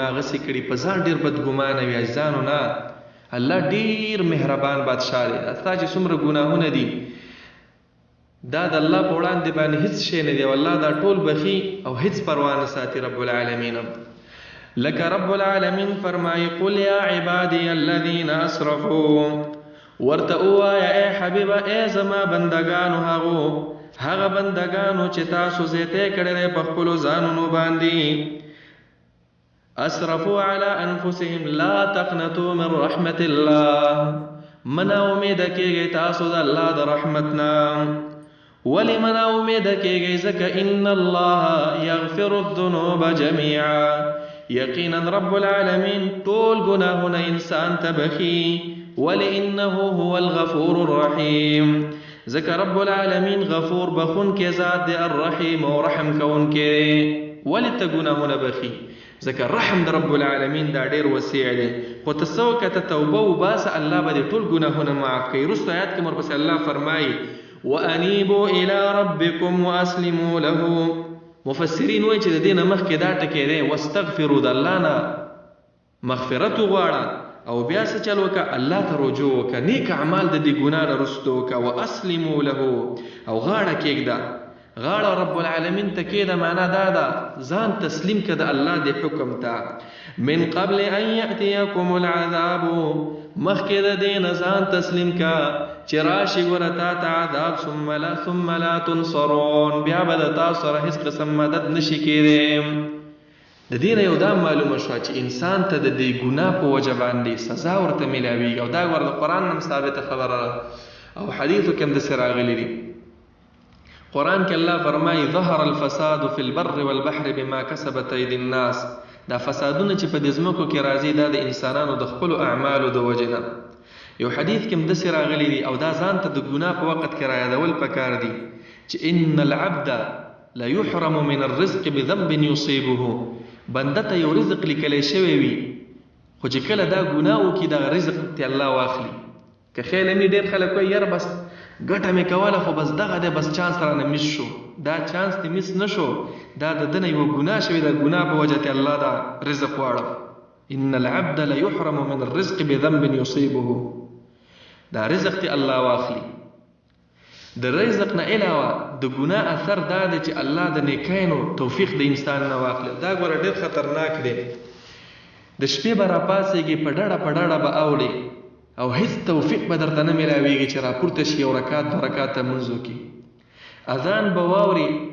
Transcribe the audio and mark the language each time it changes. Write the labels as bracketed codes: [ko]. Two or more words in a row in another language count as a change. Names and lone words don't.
[ps] ما هغسې کړي په ځان ډېر بدګمانه وي عزیزانو نه الله ډېر مهربان بادشاه دی ستا چې څومره ګناهونه دي دا د الله په وړاندې باندې هیڅ شی نه دی او الله دا ټول بخي او هیڅ پروا نه ساتي رب العالمین لکه رب العالمین فرمایي [ar] قل یا عبادی الذین اسرفوا [ps] ورته ووایه ای حبیبه ای زما بندګانو هغه بندګانو چې تاسو زیاتی کړی دی په خپلو ځانونو باندې [ar] اسرفوا علی انفسهم لا تقنطوا من رحمت الله [ps] منا امید کېږئ تاسو د الله د رحمت نه ولې منا امید کېږئ ځکه [ar] ان الله یغفر الذنوب جمیعا [ps] یقینا رب العالمین ټول ګناهونه انسان ته بخي ولې [ar] انه هو الغفور الرحیم [ps] ځکه رب العالمین غفور بخون کې ذات دی الرحیم او رحم کون کې ولې ته ګناهونه بخي ځکه رحم د رب العالمین دا ډېر وسیع دی خو ته څه وکړه ته توبه وباسه الله به دې ټول ګناهونه معاف کوي وروسته آیات کې ورپسې الله فرمایي [ar] وانیبوا الی ربکم واسلموا له [ps] مفسرین وایي چې د دې نه مخکې دا ټکی دی واستغفروا د الله نه مغفرت وغواړه او بیا څه چل وکړه الله ته رجوع وکړه نیک اعمال د دې ګناه نه رسته وکړه [ar] واسلموا له [ps] او غاړه کېږده غاړه رب العالمین ته کېده معنا دا ده ځان تسلیم که د الله د حکم ته [ar] من قبل ان یأتیکم العذاب [ps] مخکې د دې نه ځان تسلیم که چې راشي ګوره تا ته عذاب [ar] ثم لا تنصرون [ps] بیا به د تاسو سره هېڅ قسم مدد نشي کېدی د دې نه یو دا معلومه شوه چې انسان ته د دې ګناه په وجه باندې سزا ورته میلاویږي او دا ګوره د قرآن هم ثابته خبره ده او حدیثو کې هم داسې راغلي دي قرآن کې الله فرمایي [ar] ظهر الفساد في البر والبحر بما کسبت ایدي الناس [ps] دا فسادونه چې په دې ځمکو کې راځي دا د انسانانو د خپلو اعمالو د وجې نه یو حدیث کې هم داسې راغلی دي او دا ځان ته د ګناه په وخت کې رایادول پکار دي چې [ar] ان العبد ليحرم من الرزق بذنب [ps] يصيبه بنده ته یو رزق لیکلی شوی وي خو چې کله دا ګناه وکړي دغه رزق ته الله واخلي که خیال مې ډېر خلک وایي یاره بس ګټه مې کوله خو بس دغه دی بس چانس رانه مس شو دا چانس دې مس نه شو دا د ده نه یوه ګناه شوې ده ګناه په وجه ته الله دا رزق واړه [ar] ان العبد ليحرم من الرزق بذنب يصيبه [ps] دا رزق ته الله واخلي د رزق نه علاوه د ګناه اثر دا دی چې الله د نیکانو توفیق د انسان نه واخلي دا ګوره ډېر خطرناک دی د شپې به راپاڅېږي په ډډه به اوړي او هیڅ توفیق به درته نه میلاویږي چې راپورته شي یو رکعت دو رکعته لمونځ وکړي اذان به واوري